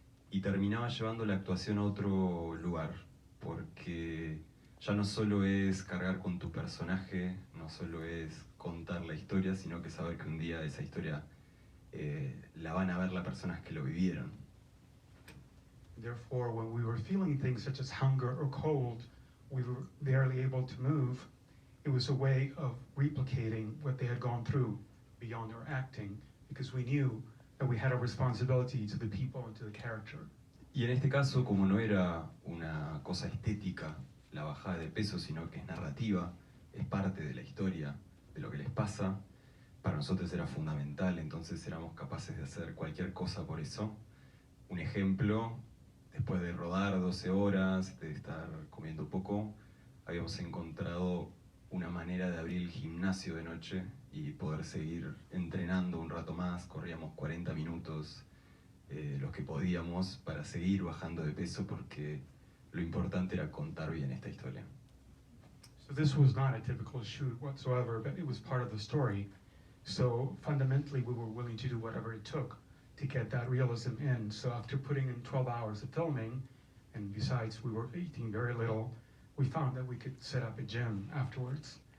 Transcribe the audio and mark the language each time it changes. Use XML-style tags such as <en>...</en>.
<es>Y terminaba llevando la actuación a otro lugar, porque ya no solo es cargar con tu personaje, no solo es contar la historia, sino que saber que un día esa historia la van a ver las personas que lo vivieron.</es> <en>Therefore, when we were feeling things such as hunger or cold, we were barely able to move. It was a way of replicating what they had gone through beyond our acting, because we knew that we had a responsibility to the people and to the character.</en> <es>Y en este caso, como no era una cosa estética la bajada de peso, sino que es narrativa, es parte de la historia, de lo que les pasa, para nosotros era fundamental, entonces éramos capaces de hacer cualquier cosa por eso. Un ejemplo, después de rodar 12 horas, de estar comiendo poco, habíamos encontrado una manera de abrir el gimnasio de noche y poder seguir entrenando un rato más. Corríamos 40 minutos los que podíamos para seguir bajando de peso, porque lo importante era contar bien esta historia.</es> <en>So this was not a typical shoot whatsoever, but it was part of the story. So fundamentally, we were willing to do whatever it took to get that realism in. So after putting in 12 hours of filming, and besides we were eating very little, we found that we could set up a gym afterwards.</en>